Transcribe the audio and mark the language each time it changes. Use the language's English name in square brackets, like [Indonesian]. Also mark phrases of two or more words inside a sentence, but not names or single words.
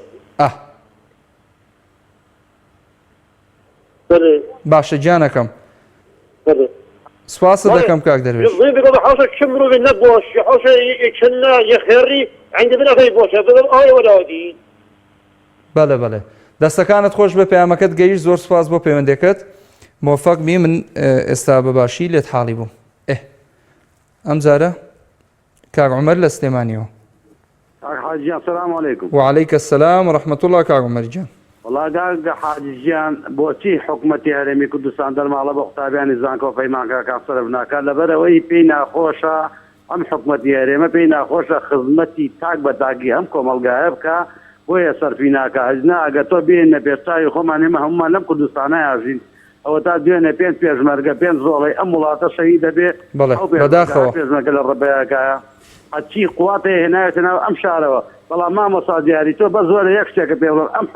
[Central Kurdish] باشە گیانەکەم سپاس دەکەم کاک دەروێش بەڵێ بەڵێ دەستەکانت خۆش بە پەیامەکەت گەیشت زۆر سپاس بۆ پەیوەندەکەت موفق بی من ئێستا بەباشی لێت حاڵی بووم ئەم جارە کاک عومەر لە سلێمانیەوە حاجیان [Arabic] سلام علیکم وعليك السلام ورحمة الله [Central Kurdish] کاک عومەر گیان والله گاگە حاجیان بۆچی حکوومەتی هەرێمی کوردستان دەرماڵە بە قوتابیانی زانکۆ پەیمانکەکان سەرف ناکات لەبەرەوەی پێی ناخۆشە ئەم حکوومەتی هەرێمە پێی ناخۆشە خزمەتی تاک بە تاکی ئەم کۆمەلگایە بکە بۆیە سەرفی ناکە هەجنا ئەگە تۆ بێنە پێشتاوی خۆمان ئێمە هەمومان لەم کوردستانە یاژین ئەوە تا دوێنێ پێنج پێشمەرگە پێنج زۆڵی ئەم وڵاتە شەهید دەبێت پێشمەرگە لە ڕێبەیەکایە هەچی قواتێ هێنایەتە ناو ئەم شارەوە بەڵام مامۆستا دیاری تۆ بە زۆرە یەک شتێکە پێ بڵێم ئەم